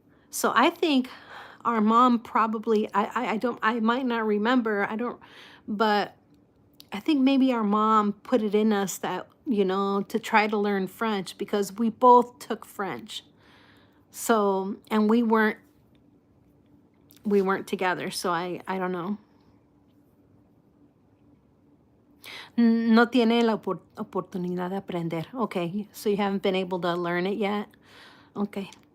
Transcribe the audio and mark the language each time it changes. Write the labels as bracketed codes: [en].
[en] So I think our mom probably, I don't, I might not remember, I don't, but I think maybe our mom put it in us that, you know, to try to learn French, because we both took French. So, and we weren't together. So I don't know. [es] No tiene la oportunidad de aprender. [en] Okay. So you haven't been able to learn it yet? Okay.